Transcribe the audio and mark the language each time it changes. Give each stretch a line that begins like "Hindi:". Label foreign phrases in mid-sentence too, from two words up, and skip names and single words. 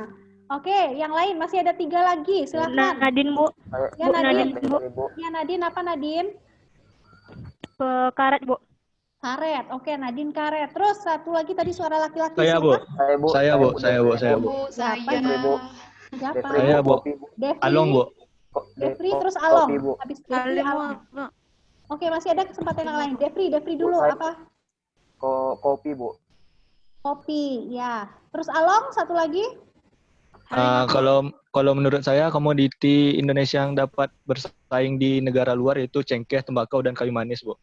Indonesian: Oke, yang lain masih ada 3 lagi. Silakan. Nadine, Bu. Ya, Nadine. Bu. Ya, Nadine apa Nadine? Karet, Bu. Karet. Oke, Nadine karet. Terus satu lagi tadi suara laki-laki. Saya, Bu. Saya, Bu. Siapa ini? Siapa? Saya, Bu. Devi. Along, Bu. Devri terus Along. Habis Devri Along. Oke, masih ada kesempatan yang lain. Devri dulu apa? Kopi, Bu. Kopi, ya. Terus Along satu lagi? Kalau menurut saya komoditi Indonesia yang dapat bersaing di negara luar yaitu cengkeh, tembakau, dan kayu manis, Bu.